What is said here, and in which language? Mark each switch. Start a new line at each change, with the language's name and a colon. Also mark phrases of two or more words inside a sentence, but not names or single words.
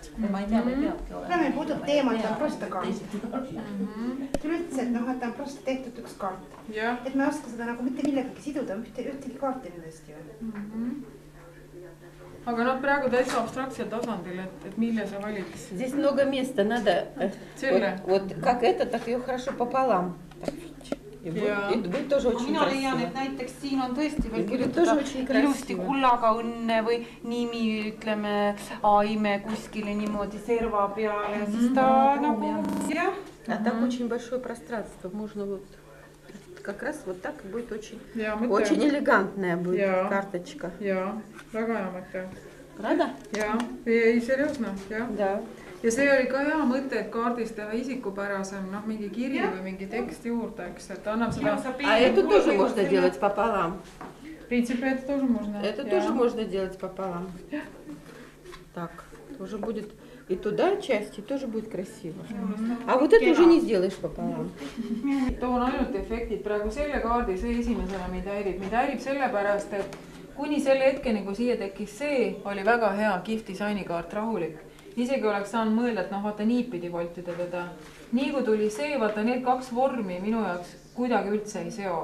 Estonian: Ma ei tea, või peabki olema. Meil puudub teema, et on prosta kaart. Tule üldse, et noh, et on prosta tehtud üks kaart. Et me ei oska seda nagu mitte millegagi siduda, ühtegi kaarti nendest ju. Aga nad praegu täitsa abstraktsel tasandil, et mille sa valiks?
Russian: Здесь много места, надо вот как это, так ее хорошо пополам. И будет тоже очень
Estonian: Mina leian,
Russian: красиво.
Estonian: et näiteks siin on tõesti veel kirjutada ilusti kullaga õnne või nimi, ütleme, aime kuskile niimoodi serva peale, siis ta nagu, jah.
Russian: А так очень большое пространство, можно вот как раз вот так будет очень элегантная будет карточка.
Estonian: Jaa, väga hea mõte.
Russian: Правда?
Estonian: Jaa, ei seriosne, jah.
Russian: Да.
Estonian: Ja see oli ka hea mõte, et kaardis teha isikupärasem, noh, mingi kiri või mingi tekst juurde, eks, et annab seda...
Russian: А эту тоже можно делать пополам. В принципе, это тоже можно. Это тоже можно делать пополам. Так, уже будет и туда часть, и тоже будет красиво. А вот это уже не сделаешь пополам.
Estonian: Toon ainult efektid. Praegu selle kaardi, see esimesena mind häirib sellepärast, et kuni selle hetkeni, kui siia tekkis see, oli väga hea kihvt disainikaart, rahulik. Isegi oleks saanud mõelda, et noh, vaata niipidi voltida teda. Nii kui tuli see, vaata need kaks vormi minu jaoks kuidagi üldse ei seo.